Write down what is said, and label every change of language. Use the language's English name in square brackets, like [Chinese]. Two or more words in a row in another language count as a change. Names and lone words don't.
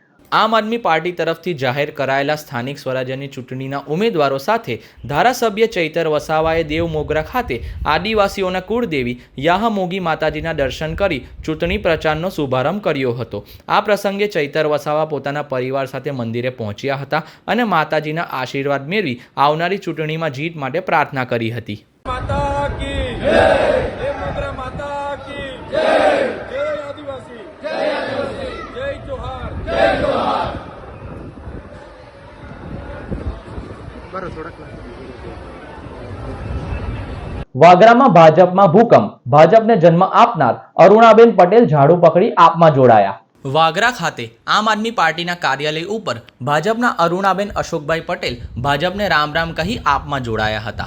[Gujarati] આમ આદમી પાર્ટી તરફથી જાહેર કરાયેલા સ્થાનિક સ્વરાજ્યની ચૂંટણીના ઉમેદવારો સાથે ધારાસભ્ય ચૈતર વસાવાએ દેવ મોગરા ખાતે આદિવાસીઓના કુળદેવી યાહમોગી માતાજીના દર્શન કરી ચૂંટણી પ્રચારનો શુભારંભ કર્યો હતો. આ પ્રસંગે ચૈતર વસાવા પોતાના પરિવાર સાથે મંદિરે પહોંચ્યા હતા અને માતાજીના આશીર્વાદ મેળવી આવનારી ચૂંટણીમાં જીત માટે પ્રાર્થના કરી હતી. [Hindi] माता की जय, जय मोगरा माता की जय, जय आदिवासी, जय जोहार, जय जोहार. [Gujarati] વાગરામાં ભાજપમાં ભૂકંપ, ભાજપને જન્મ આપનાર અરુણાબેન પટેલ ઝાડુ પકડી આપમાં જોડાયા. વાગરા ખાતે આમ આદમી પાર્ટીના કાર્યાલય ઉપર ભાજપના અરુણાબેન અશોકભાઈ પટેલ ભાજપને રામ રામ કહી આપમાં જોડાયા હતા.